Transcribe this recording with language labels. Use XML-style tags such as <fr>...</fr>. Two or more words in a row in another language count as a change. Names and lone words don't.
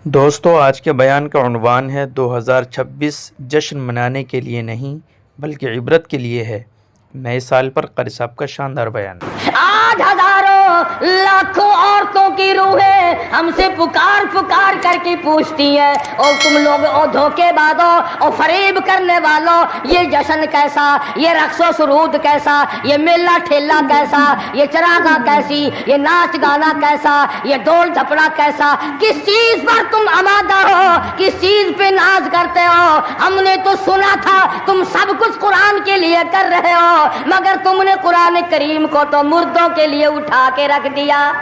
<ur>دوستو، آج کے بیان کا عنوان ہے 2026 جشن منانے کے لیے نہیں بلکہ عبرت کے لیے ہے۔ نئے سال پر قاری صاحب کا شاندار بیان۔ آج ہزاروں لاکھوں عورتوں کی روحیں ہم سے پکار پکار کر کے پوچھتی ہیں، اور تم لوگ دھوکے بازوں اور فریب کرنے والوں، یہ جشن کیسا، یہ رقص و سرود کیسا، یہ میلہ ٹھیلا کیسا، یہ چراغاں کیسی، یہ ناچ گانا کیسا، یہ ڈول جھپڑا کیسا، کس چیز پر تم آمادہ ہو، کس چیز پہ ناز کرتے ہو؟ ہم نے تو سنا تھا تم سب کچھ قرآن کے لیے کر رہے ہو، مگر تم نے قرآن کریم کو تو مردوں کے لیے اٹھا کے رکھ دیا۔</ur>